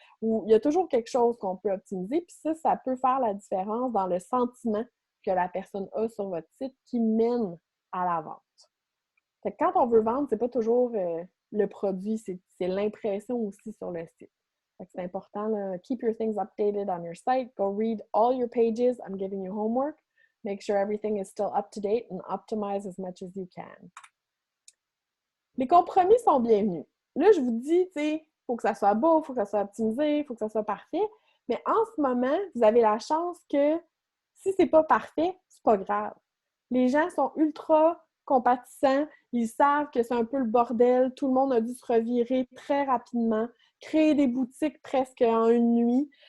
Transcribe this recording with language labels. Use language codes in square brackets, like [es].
[fr] Ou il y a toujours quelque chose qu'on peut optimiser. Puis ça peut faire la différence dans le sentiment que la personne a sur votre site qui mène à la vente. Fait que quand on veut vendre, c'est pas toujours le produit, c'est l'impression aussi sur le site. Fait que c'est important, là. [en] Keep your things updated on your site. Go read all your pages. I'm giving you homework. Make sure everything is still up to date and optimize as much as you can. [fr] Les compromis sont bienvenus. Là, je vous dis, tu sais, il faut que ça soit beau, il faut que ça soit optimisé, il faut que ça soit parfait. Mais en ce moment, vous avez la chance que si c'est pas parfait, c'est pas grave. Les gens sont ultra compatissants, ils savent que c'est un peu le bordel, tout le monde a dû se revirer très rapidement, créer des boutiques presque en une nuit.